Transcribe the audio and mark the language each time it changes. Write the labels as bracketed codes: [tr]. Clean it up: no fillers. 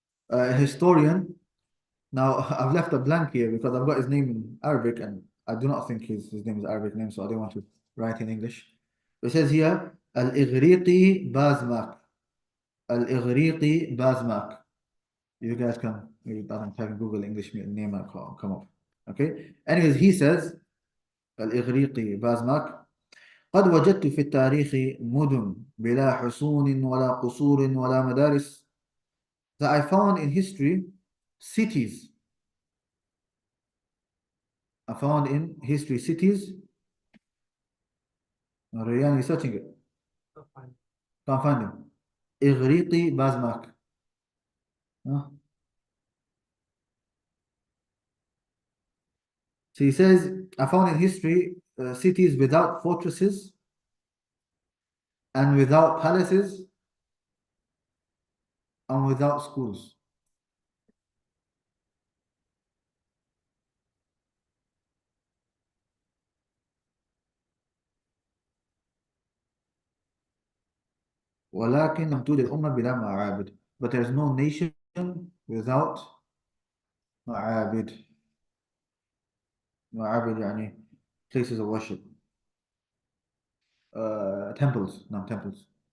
[en] A historian, now I've left a blank here because I've got his name in Arabic and I do not think his name is Arabic name, so I don't want to write in English. It says here, Al-Ighriqi Bazmak. Al-Ighriqi Bazmak. You guys can, maybe I don't type in Google English name and come up. Okay. Anyways, he says, Al-Ighriqi Bazmak. [ar] قد وجدت في التاريخ مدن بلا حصون ولا قصور ولا مدارس, [en] that I found in history cities. I found in history cities. Rayyan is searching it. Can't find him. Ighriqi Bazmak. Huh? So he says, I found in history cities without fortresses and without palaces and without schools. [ar] ولكن لم توجد أمة بلا معابد. [en] But there is no nation without معابد. معابد يعني places of worship. Temples, no temples.